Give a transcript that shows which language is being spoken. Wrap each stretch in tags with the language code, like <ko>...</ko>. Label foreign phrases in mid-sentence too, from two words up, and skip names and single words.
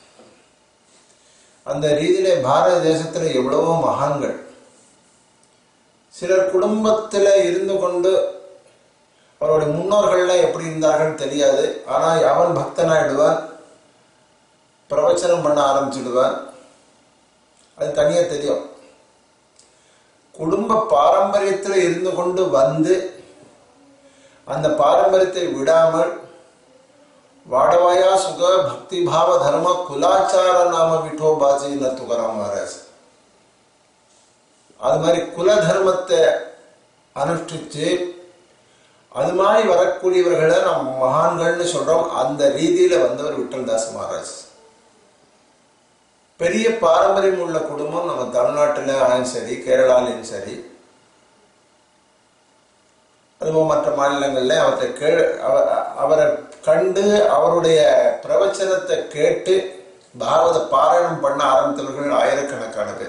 <ta>அந்த ரீதியில பாரத தேசத்துல எவ்வளவோ மகான்கள், சிலர் குடும்பத்துல இருந்து கொண்டு அவருடைய முன்னோர்கள்லாம் எப்படி இருந்தார்கள் தெரியாது. ஆனா அவன் பக்தனாயிடுவான், பிரவச்சனம் பண்ண ஆரம்பிச்சுடுவான். அது தனியா தெரியும். குடும்ப பாரம்பரியத்துல இருந்து கொண்டு வந்து அந்த பாரம்பரியத்தை விடாமல்</ta> <mr>वाडवाया सुख भक्ति भाव धर्म कुलाचार नाम विठो बाजी न तुकाराम महाराज.</mr> <ta>அது மாதிரி குல தர்மத்தை அனுஷ்டிச்சு அது மாதிரி வரக்கூடியவர்களை நம்ம மகான்கள்னு சொல்றோம். அந்த ரீதியில வந்தவர் விட்டல்தாஸ் மகாராஜ். பெரிய பாரம்பரியம் உள்ள குடும்பம் நம்ம தமிழ்நாட்டில் ஆயும் சரி, கேரளாலையும் சரி, அதுவும் மற்ற மாநிலங்கள்ல அவரை கண்டு அவருடைய பிரவச்சனத்தை கேட்டு பாகவத பாராயணம் பண்ண ஆரம்பித்தவர்கள் ஆயிரக்கணக்கான பேர்.</ta>